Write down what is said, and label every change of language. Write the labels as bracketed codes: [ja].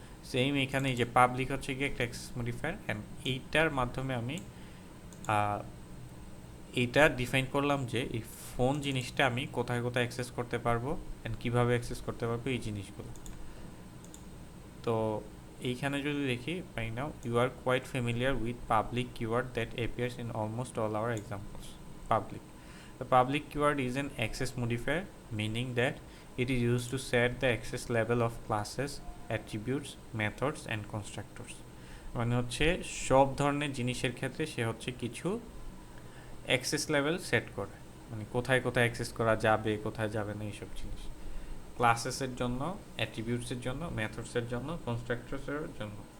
[bn] Same এখানে এই যে পাবলিক হচ্ছে গিয়ে একটা অ্যাক্সেস মডিফায়ার, অ্যান্ড এইটার মাধ্যমে আমি এইটা ডিফাইন করলাম যে এই ফোন জিনিসটা আমি কোথায় কোথায় অ্যাক্সেস করতে পারবো অ্যান্ড কীভাবে অ্যাক্সেস করতে পারবো, এই জিনিসগুলো। তো এইখানে যদি দেখি, [en] By now you are quite familiar with public keyword that appears in almost all our examples. Public, the public keyword is an access modifier, meaning that it is used to set the access level of classes, attributes, methods and constructors. [bn] মানে হচ্ছে সব ধরনের জিনিসের ক্ষেত্রে সে হচ্ছে কিছু access level set করে, মানে কোথায় কোথায় অ্যাক্সেস করা যাবে, কোথায় যাবে না, এইসব জিনিস। ক্লাসেসের জন্য, অ্যাট্রিবিউটসের জন্য, মেথডসের জন্য, কনস্ট্রাক্টরসের জন্য।